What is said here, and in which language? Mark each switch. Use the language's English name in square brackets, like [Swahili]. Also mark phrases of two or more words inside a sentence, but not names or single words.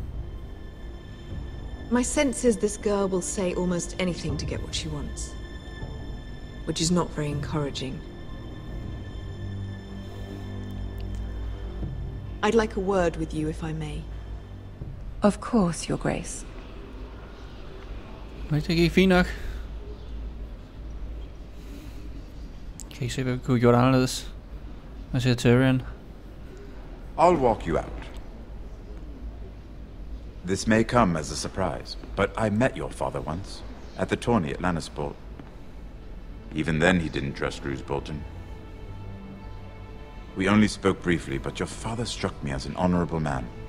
[English] My sense is this girl will say almost anything to get what she wants. Which is not very encouraging. I'd like a word with you, if I may. Of course, Your Grace. [Danish] Det gik fint nok. Kan I se, hvad vi kunne have gjort anderledes? Hvad siger Tyrion? [English] I'll walk you out. This may come as a surprise, but I met your father once, at the tourney at Lannisport. Even then he didn't trust Roose Bolton. We only spoke briefly, but your father struck me as an honorable man.